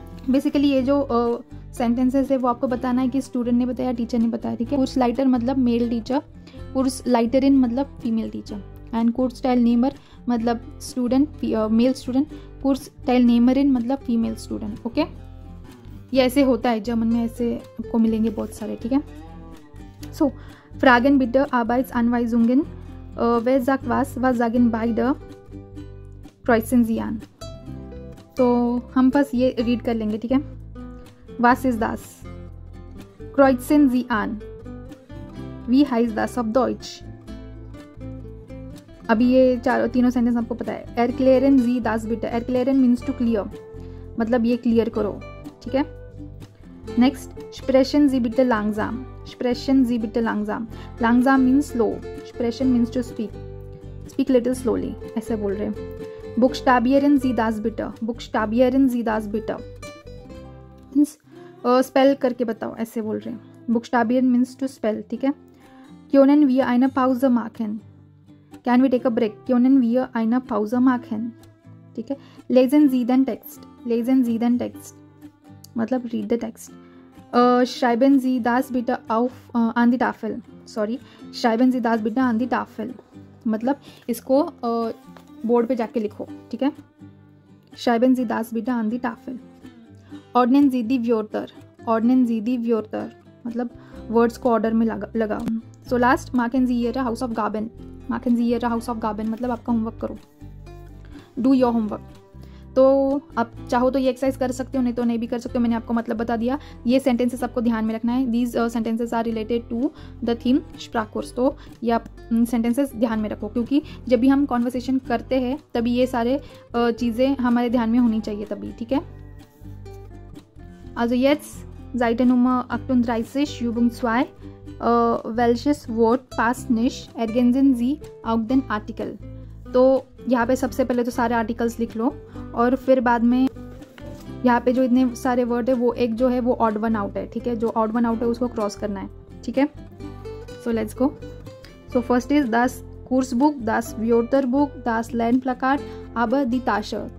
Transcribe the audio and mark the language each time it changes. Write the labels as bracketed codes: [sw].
[hi] Basically ये जो sentences है वो आपको बताना है कि स्टूडेंट ने बताया, टीचर ने बताया, ठीक है। कुर्स लाइटर मतलब मेल टीचर, कुर्स लाइटरिन मतलब female teacher, and कुर्स tile Neymar मतलब स्टूडेंट मेल स्टूडेंट, कुर्स टाइल नेमरिन मतलब फीमेल स्टूडेंट, ओके। ये ऐसे होता है जर्मन में, ऐसे आपको मिलेंगे बहुत सारे, ठीक है। [de] सो फ्रागन बिtte Arbeitsanweisungen, wer sagt was sagen beide, kreuzen Sie an। [hi] तो हम बस ये रीड कर लेंगे, ठीक है। [de] Was ist das? Kreuzen Sie an। Wie heißt das auf Deutsch? [hi] अभी ये तीनों सेंटेंस आपको पता है। [de] Erklären Sie das bitte। [hi] Erklären [en] means to clear, [hi] मतलब ये क्लियर करो, ठीक है। [de] नेक्स्ट Sprechen Sie bitte langsam। Sprechen Sie bitte langsam। [en] Langsam means slow, Sprechen means to speak, speak little slowly, [hi] ऐसे बोल रहे हैं। [de] Buchstabieren Sie das bitte। Buchstabieren Sie das bitte [hi] means spell करके बताओ, ऐसे बोल रहे हैं। Buchstabieren मीन्स टू स्पेल, ठीक है। [de] Können wir eine Pause machen? [en] Can we take a break? [de] Können wir eine Pause machen? ठीक है। Lesen Sie den Text। lesen Sie den Text, मतलब [en] read the text. [de] Schreiben Sie das bitte auf an die Tafel. Sorry, schreiben Sie das bitte an die Tafel, मतलब [hi] इसको board पे जाके लिखो, ठीक है. [de] Schreiben Sie das bitte an die Tafel. Ordnen Sie die Wörter. Ordnen Sie die Wörter, [hi] मतलब words को order में लगाओ. [de] सो लास्ट, machen Sie Ihre Hausaufgaben. machen Sie Ihre Hausaufgaben, [hi] मतलब आपका होमवर्क करो. [en] Do your homework. [hi] तो आप चाहो तो ये एक्सरसाइज कर सकते हो, नहीं तो नहीं भी कर सकते हो. मैंने आपको मतलब बता दिया. ये सेंटेंसेस आपको ध्यान में रखना है. [en] These sentences are related to the theme स्प्राककोर्स. [hi] तो ये आप सेंटेंसेस ध्यान में रखो, क्योंकि जब भी हम कॉन्वर्सेशन करते हैं तभी ये सारे चीज़ें हमारे ध्यान में होनी चाहिए तभी, ठीक है. [de] Also jetzt Seite Nummer 38, Übung 2. Welches Wort passt nicht? Ergänzen Sie auch den Artikel. [hi] तो यहाँ पे सबसे पहले तो सारे आर्टिकल्स लिख लो, और फिर बाद में यहाँ पे जो इतने सारे वर्ड है वो एक जो है वो ऑड वन आउट है, ठीक है. जो ऑड वन आउट है उसको क्रॉस करना है, ठीक है. [en] So let's go. So first is [de] das Kursbuch, das Wörterbuch, das Lernplakat, aber die Tasche.